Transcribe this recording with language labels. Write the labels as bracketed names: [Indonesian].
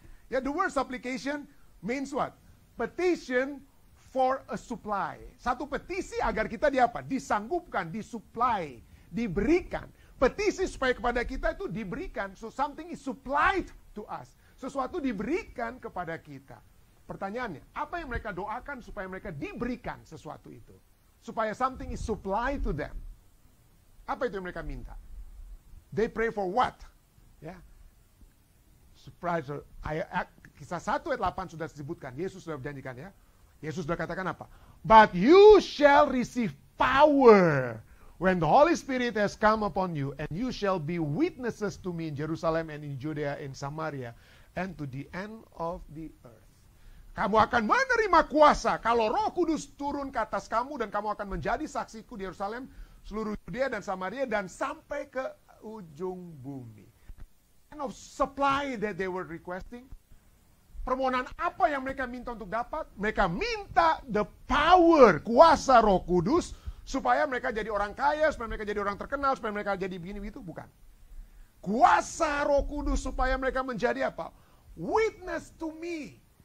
[English] Yeah, the word supplication means what? Petition for a supply. [Indonesian] Satu petisi agar kita disanggupkan, disupply, diberikan. Petisi supaya kepada kita itu diberikan. [English] So something is supplied to us. [Indonesian] Sesuatu diberikan kepada kita. Pertanyaannya, apa yang mereka doakan supaya mereka diberikan sesuatu itu? [English] Supaya something is supplied to them. [Indonesian] Apa itu yang mereka minta? [English] They pray for what? [Indonesian] Ya. Surprise. Kisah 1 ayat 8 sudah disebutkan. Yesus sudah berjanjikan ya. Yesus sudah katakan apa? [English] But you shall receive power when the Holy Spirit has come upon you, and you shall be witnesses to me in Jerusalem and in Judea and Samaria and to the end of the earth. [Indonesian] Kamu akan menerima kuasa kalau Roh Kudus turun ke atas kamu, dan kamu akan menjadi saksiku di Yerusalem, seluruh Judea dan Samaria, dan sampai ke ujung bumi. [English] Kind of supply that they were requesting. [Indonesian] Permohonan apa yang mereka minta untuk dapat? Mereka minta the power, kuasa Roh Kudus, supaya mereka jadi orang kaya, supaya mereka jadi orang terkenal, supaya mereka jadi begini-begitu. Bukan. Kuasa Roh Kudus supaya mereka menjadi apa? [English] Witness to me.